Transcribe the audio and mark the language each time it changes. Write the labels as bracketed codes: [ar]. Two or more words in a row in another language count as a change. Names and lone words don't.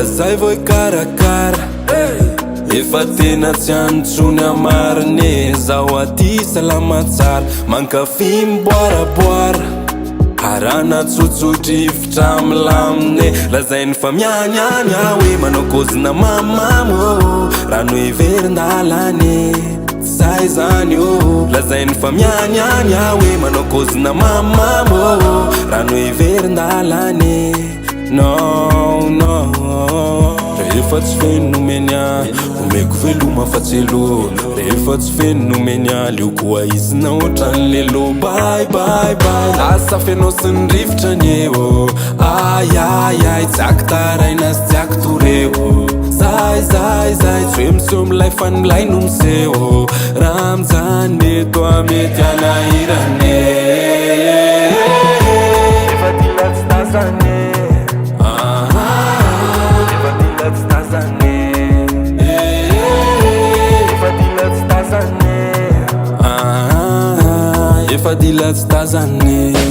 [mg] zay vao ikarakara efa tena tsy antsony amarine zaho aty salama tsara mankafy miboaraboara arana tsotsodrivotra milamine lazainy fa mianiany hoe manao kozina mamamo rano iverindalane zay zany lazainy fa mianiany hoe manao kozina mamamo rano iverindalane no rehefa tsy feno nomeny omeko veloma fa tselo rehefa tsy feno nomeny leoko aizina ohatran'le lo [en] bye bye bye [mg] lasa fenao sy ny rivotra ny eo ayayay tsy aky taraina sy tsy aky toreo zay tsy hoe miseho milay fa ny milay no miseho raha mijany eto amety anahirane efa dila tsy tazane efa dila tsy tazane